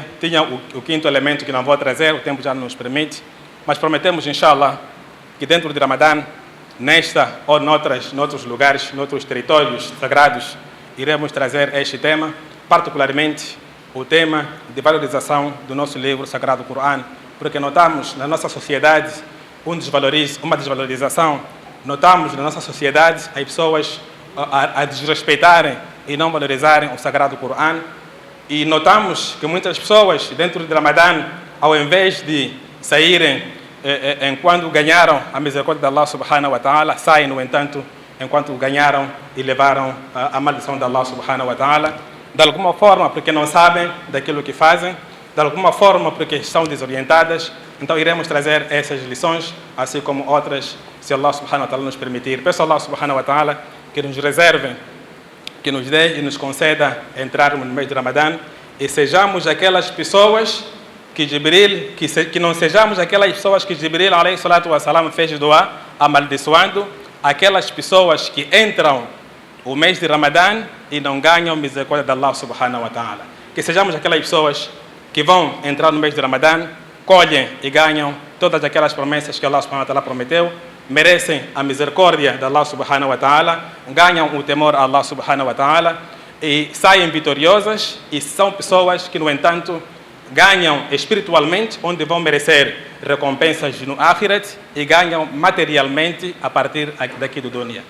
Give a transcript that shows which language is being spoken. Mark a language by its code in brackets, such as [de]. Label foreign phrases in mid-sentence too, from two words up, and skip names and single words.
[pt] Tinha o quinto elemento que não vou trazer, o tempo já não nos permite, mas prometemos, [ar] إن شاء الله, [pt] que dentro de Ramadã, nesta ou noutros lugares, noutros territórios sagrados, iremos trazer este tema, particularmente o tema de valorização do nosso livro sagrado Corão, porque notamos na nossa sociedade uma desvalorização. Notamos na nossa sociedade as pessoas a desrespeitarem e não valorizarem o sagrado Corão. E notamos que muitas pessoas, dentro de Ramadã, ao invés de saírem enquanto ganharam a misericórdia de [ar] الله سبحانه وتعالى, [pt] saem, no entanto, enquanto ganharam e levaram a maldição de [ar] الله سبحانه وتعالى, [pt] de alguma forma porque não sabem daquilo que fazem, de alguma forma porque estão desorientadas. Então iremos trazer essas lições, assim como outras, se [ar] الله سبحانه وتعالى [pt] nos permitir. Peço a [ar] الله سبحانه وتعالى [pt] que nos reserve, que nos dê e nos conceda entrarmos no mês de Ramadã e sejamos aquelas pessoas que não sejamos aquelas pessoas que Jibril [ar] عليه الصلاة والسلام [pt] fez doar, amaldiçoando aquelas pessoas que entram o mês de Ramadã e não ganham misericórdia de [ar] الله سبحانه وتعالى. [pt] Que sejamos aquelas pessoas que vão entrar no mês de Ramadã, colhem e ganham todas aquelas promessas que [ar] الله سبحانه وتعالى [pt] prometeu, merecem a misericórdia de [ar] الله سبحانه وتعالى, [pt] ganham o temor a [ar] الله سبحانه وتعالى [pt] e saem vitoriosas, e são pessoas que, no entanto, ganham espiritualmente, onde vão merecer recompensas no Akhirat, e ganham materialmente a partir daqui do dunya.